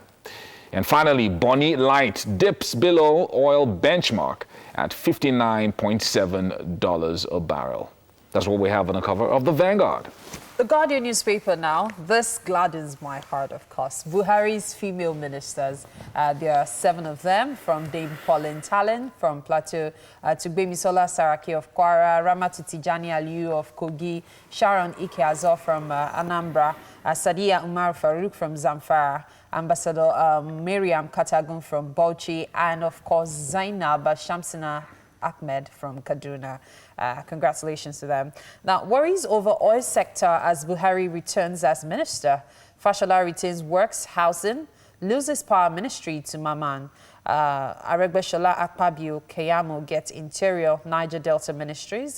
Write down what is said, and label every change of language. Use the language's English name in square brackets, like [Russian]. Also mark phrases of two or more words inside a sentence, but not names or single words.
[English] And finally, Bonny Light dips below oil benchmark at $59.7 a barrel. That's what we have on the cover of the Vanguard. The Guardian newspaper now. This gladdens my heart, of course. Buhari's female ministers. There are 7 of them, from Dame Pauline Talon from Plateau to Gbemisola Saraki of Kwara, Ramatu Tijani Aliyu of Kogi, Sharon Ike Azor from Anambra, Sadiya Umar Farouk from Zamfara, Ambassador Miriam Katagun from Bauchi, and of course Zainab Shamsina Ahmed from Kaduna. Congratulations to them. Now, worries over oil sector as Buhari returns as minister. Fashola retains works, housing, loses power ministry to Maman. Aregbesola Akpabio Keyamo gets interior Niger Delta ministries.